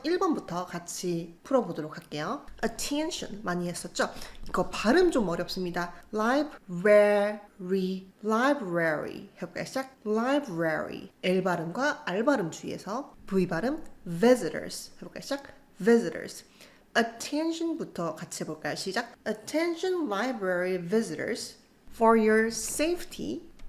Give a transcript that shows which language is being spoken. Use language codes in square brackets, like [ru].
[ko] 1번부터 같이 풀어보도록 할게요. attention 많이 했었죠? 이거 발음 좀 어렵습니다. [en] library, library [ko] 해볼까요? 시작. library L 발음과 R 발음 주의해서 V 발음 visitors 해볼까요? 시작. visitors attention부터 같이 해볼까요? 시작. [en] Attention library visitors. For your safety.